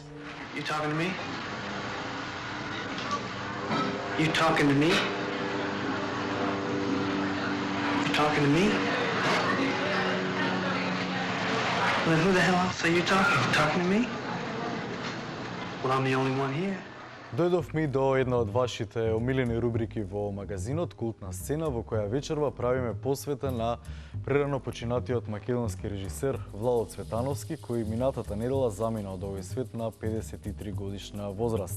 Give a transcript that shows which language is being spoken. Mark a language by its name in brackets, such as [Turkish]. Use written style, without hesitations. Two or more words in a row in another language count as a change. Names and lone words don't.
[English] You talking to me? You talking to me? You talking to me? Well, then who the hell else are you talking to? Talking to me? Well, I'm the only one here. [Macedonian] Дојдовме до една од вашите омилени рубрики во магазинот Култна сцена, во која вечерва правиме посвета на прерано починатиот македонски режисер Владо Цветановски, кој минатата недела замина од овој свет на 53 годишна возраст.